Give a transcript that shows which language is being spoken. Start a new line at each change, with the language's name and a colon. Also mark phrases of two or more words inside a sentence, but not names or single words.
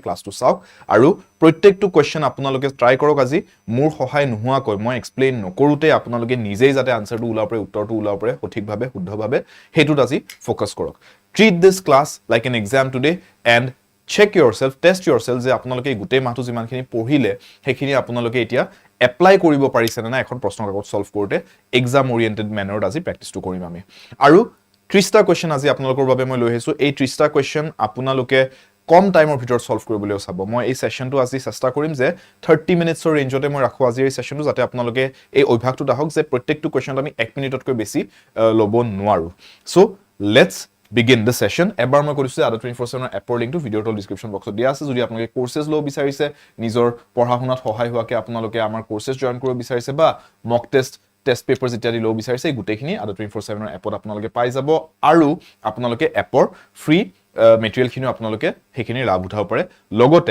Assamese: ক্লাছটো চাওক আৰু প্ৰত্যেকটো কোৱেশ্চন আপোনালোকে ট্ৰাই কৰক আজি মোৰ সহায় নোহোৱাকৈ মই এক্সপ্লেইন নকৰোতে আপোনালোকে নিজেই যাতে আনসাৰটো উলাব পাৰে উত্তৰটো উলাব পাৰে সঠিকভাৱে শুদ্ধভাৱে হেতুত আজি ফোকাস কৰক
English: Treat this class like an exam today and check yourself, test yourself
Assamese: যে আপোনালোকে গুটেই মাহটো যিমানখিনি পঢ়িলে সেইখিনি আপোনালোকে এতিয়া এপ্লাই কৰিব পাৰিছে না এখন প্ৰশ্ন কাকত সলভ কৰোতে
English: exam oriented manner
Assamese: আজি প্ৰেক্টিসটো কৰিম আমি আৰু 30টা কোৱেশ্চন আজি আপোনালোকৰ বাবে মই লৈ আহিছো এই 30টা কোৱেশ্চন আপোনালোকে কম টাইমৰ ভিতৰত সলভ কৰিবলৈ চাব মই এই সেশনটো আজি চেষ্টা কৰিম যে 30 মিনিটছৰ ৰেঞ্জতে মই ৰাখো আজি এই সেশনটো যাতে আপোনালোকে এই অভ্যাসটো দাহক যে প্ৰত্যেকটো কোৱেশ্চন আমি 1 মিনিটতকৈ বেছি ল'ব নোৱাৰো
English: so let's begin the session
Assamese: এবাৰ মই কৰিছো আদা 24/7 এপৰ লিংকটো ভিডিওৰ তল
English: description box
Assamese: দিয়া আছে যদি আপোনালোকে কোৰ্সেছ ল বিচাৰিছে নিজৰ পঢ়াশুনাত সহায় হোৱাকে আপোনালোকে আমাৰ কোৰ্সেছ জয়েন কৰিব বিচাৰিছে বা
English: mock test papers
Assamese: ইত্যাদি ল বিচাৰিছে গুটেইখিনি আদা 24/7 এপত আপোনালোকে পাই যাব আৰু আপোনালোকে এপৰ
English: free material
Assamese: খিনি আপোনালোকে হেখিনি লাভ উঠাব পাৰে লগতে